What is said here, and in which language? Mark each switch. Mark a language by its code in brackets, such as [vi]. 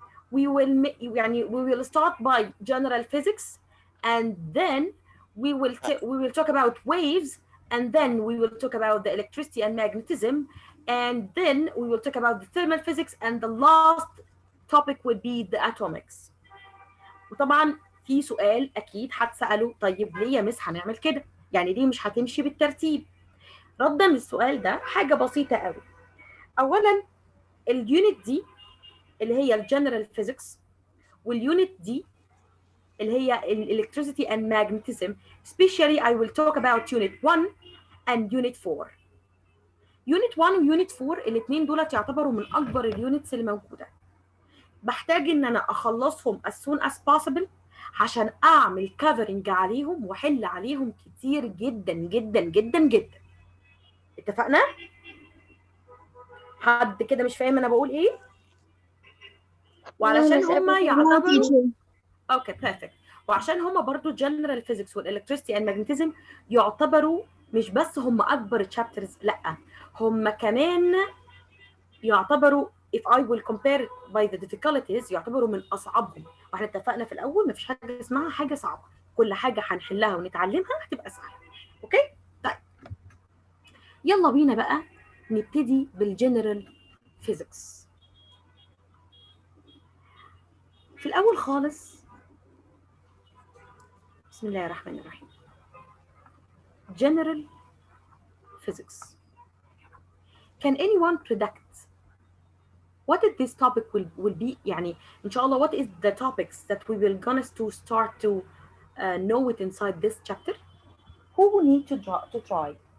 [en] We will start by general physics, and then we will talk about waves, and then we will talk about the electricity and magnetism, and then we will talk about the thermal physics, and the last topic would be the atomics. [ar] وطبعا في سؤال اكيد هتساله، طيب ليه يا مس هنعمل كده؟ يعني ليه مش هتمشي بالترتيب؟ ردا للسؤال ده حاجه بسيطه قوي. اولا اليونت دي اللي هي الجنرال فيزيكس، واليونت دي اللي هي [en] electricity and magnetism. Especially I will talk about unit 1 and unit 4. [ar] unit 1 و unit 4 الاثنين دولت يعتبروا من اكبر اليونتس اللي موجوده. بحتاج ان انا اخلصهم [en] as soon as possible [ar] عشان اعمل covering عليهم واحل عليهم كتير جدا جدا جدا جدا. اتفقنا؟ حد كده مش فاهم انا بقول ايه؟ [en] No, [ar] وعلشان [en] Miss. [ar] هم [en] Everything No, [ar] يعتبروا [en] fine. teacher. [ar] اوكي بيرفكت، وعشان هم برضو الجنرال فيزيكس والالكتريستي اند ماجنتيزم يعتبروا مش بس هم اكبر تشابترز، لا هم كمان يعتبروا [en] if I will compare by the difficulties [ar] يعتبروا من اصعبهم. واحنا اتفقنا في الاول مفيش حاجه اسمها حاجه صعبه، كل حاجه هنحلها ونتعلمها هتبقى سهله. اوكي طيب يلا بينا بقى نبتدي بالجنرال فيزيكس. في الاول خالص بسم الله الرحمن الرحيم. [en] General physics. Can anyone predict what is this topic will be؟ [ar] يعني إن شاء الله [en] what is the topics that we will gonna to start to know it inside this chapter? Who will need to try?